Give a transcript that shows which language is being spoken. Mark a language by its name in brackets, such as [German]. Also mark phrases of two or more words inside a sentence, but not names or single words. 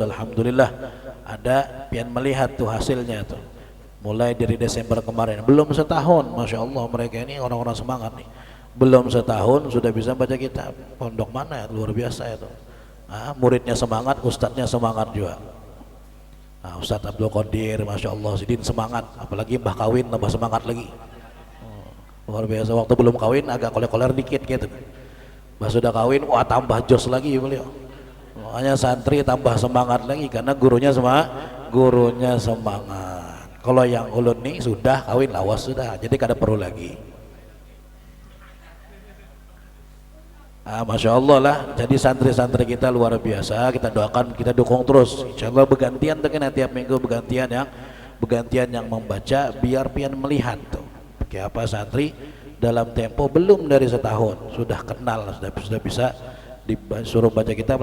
[Banjar] Alhamdulillah ada pian melihat tuh hasilnya tuh. [Indonesian] Mulai dari Desember kemarin, belum setahun, [Arabic] ما شاء الله [Indonesian] mereka ini orang-orang semangat nih. Belum setahun sudah bisa baca kitab. Pondok mana ya, luar biasa itu. Muridnya semangat, ustadznya semangat juga. Ustadz Abdul Qadir, [Arabic] ما شاء الله, [Indonesian] Sidin semangat, apalagi mbah kawin tambah semangat lagi. Luar biasa, waktu belum kawin agak koler-koler dikit gitu. Mbah sudah kawin, wah tambah jos lagi beliau. Makanya santri tambah semangat lagi karena gurunya semangat. [Banjar] Kalau yang ulun nih sudah kawin lawas sudah, jadi kada perlu lagi. [Arabic] ما شاء الله [Indonesian] lah, jadi santri-santri kita luar biasa, kita doakan, kita dukung terus. [Arabic] إن شاء الله [Indonesian] bergantian tuh kan, tiap minggu bergantian yang membaca, biar pian melihat tuh kayak apa santri dalam tempo belum dari setahun sudah kenal, sudah bisa disuruh baca kitab.